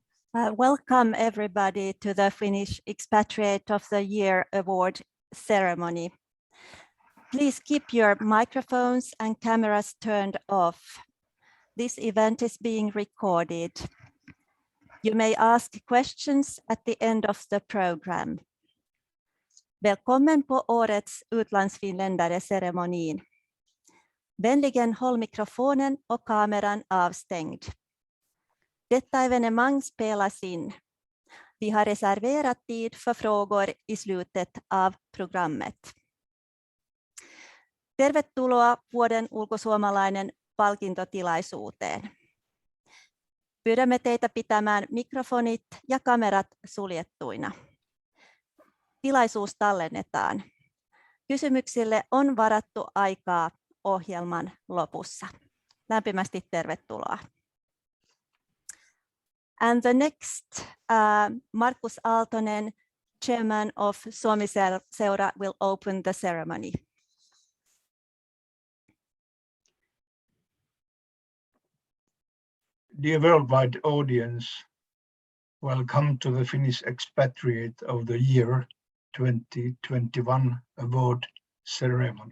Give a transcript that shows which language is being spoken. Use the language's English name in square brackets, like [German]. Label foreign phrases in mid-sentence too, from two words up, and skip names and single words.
[English] Welcome everybody to the Finnish Expatriate of the Year Award ceremony. Please keep your microphones and cameras turned off. This event is being recorded. You may ask questions at the end of the program. [Swedish] Välkommen på årets utlandsfinländare-ceremonin. Vänligen håll mikrofonen och kameran avstängd. Detta evenemang spelas in. Vi har reserverat tid för frågor i slutet av programmet. [Finnish] Tervetuloa Vuoden ulkosuomalainen palkintotilaisuuteen. Pyydämme teitä pitämään mikrofonit ja kamerat suljettuina. Tilaisuus tallennetaan. Kysymyksille on varattu aikaa ohjelman lopussa. Lämpimästi tervetuloa. [English] And the next, Markus Aaltonen, Chairman of Suomi-Seura, will open the ceremony. Dear worldwide audience, welcome to the Finnish Expatriate of the Year 2021 Award ceremony.